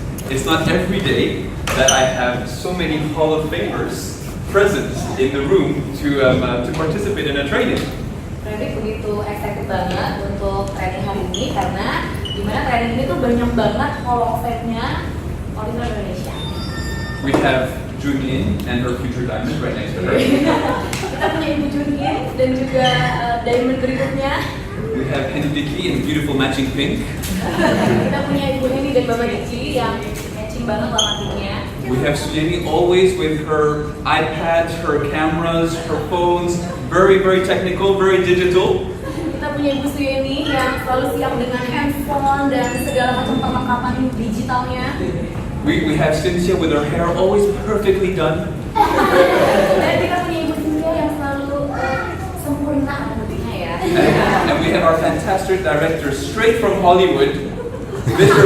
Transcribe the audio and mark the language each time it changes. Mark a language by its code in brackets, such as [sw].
[en] It's not every day that I have so many Hall of Famers present in the room to participate in a training. [id] Frederic begitu excited banget untuk training hari ini karena dimana training ini tuh banyak banget Hall of Fame-nya Oriflame Indonesia. [en] We have Junin and her future diamond right next to her. [id] Kita punya Ibu Junin dan juga diamond berikutnya. [en] We have Henny Dicky in beautiful matching pink. [id] Kita punya Ibu Henny dan Bapak Dicky yang matching banget warna pinknya. [en] We have Sujeni always with her iPads, her cameras, her phones, very technical, very digital. [id] Kita punya Ibu Suyeni yang selalu siap dengan handphone dan segala macam perlengkapan digitalnya. [en] We have Cynthia with her hair always perfectly done. [id] Dan kita punya Ibu Cynthia yang selalu sempurna rambutnya ya. [en] And we have our fantastic director straight from Hollywood, Mr.